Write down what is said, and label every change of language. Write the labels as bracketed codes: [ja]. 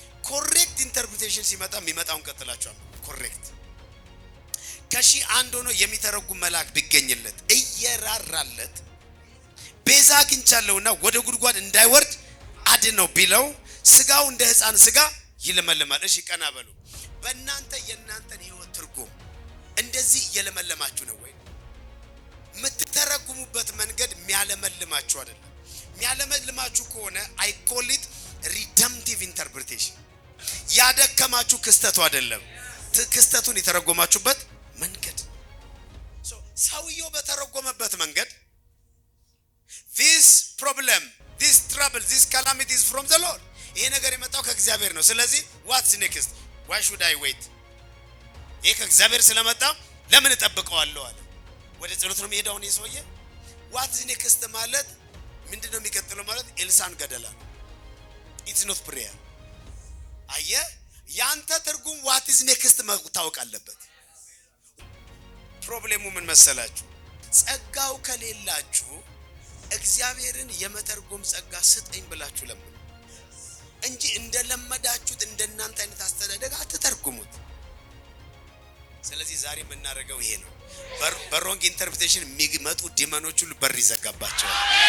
[am] ኮሬክት ኢንተርፕሪቴሽን ሲመጣ የሚመጣውን ቀጥላችኋል። ኮሬክት ከሺህ አንድ ሆኖ የሚተረጉም መልአክ ቢገኝለት እየራራለት ቤዛ አግኝቻለሁና ወደ ጉድጓድ እንዳይወርድ አድነው ቢለው ስጋው እንደ ሕፃን ስጋ ይለመልማል። እሺ ቀና በሉ። በእናንተ የእናንተን ህይወት ትርጉም እንደዚህ እየለመለማችሁ ነው ወይ? የምትተረጉሙበት መንገድ የሚያለመልማችሁ አይደለም። የሚያለመልማችሁ ከሆነ [en] I call it redemptive interpretation. [am] ያደከማችሁ ክስተቱ አይደለም፣ ክስተቱን የተረጎማችሁበት መንገድ። ሰውየው በተረጎመበት መንገድ [en] this problem, this trouble, this calamity is from the Lord. [am] ይሄ ነገር የመጣው ከእግዚአብሔር ነው። ስለዚህ [en] what's next? Why should I wait? [am] ይሄ ከእግዚአብሔር ስለመጣ ለምን እጠብቀዋለሁ አለ። ወደ ጸሎት ነው የሚሄደው ነው ሰውዬ። [en] what's next [am] ማለት ምንድነው የሚቀጥለው ማለት? ኤልሳን ገደላ። [en] it's not prayer. [am] አየህ፣ ያንተ ትርጉም [en] what is next [am] ታውቅ አለበት። ፕሮብሌሙ ምን መሰላችሁ? ጸጋው ከሌላችሁ እግዚአብሔርን የመተርጎም ጸጋ ስጠኝ ብላችሁ ለምን እንጂ እንደለመዳችሁት እንደናንተ አይነት አስተዳደግ አትተርጉሙት። ስለዚህ ዛሬ የምናደርገው ይሄ ነው። በሮንግ ኢንተርፕሬቴሽን የሚመጡ ዲመኖች ሁሉ በር ይዘጋባቸዋል።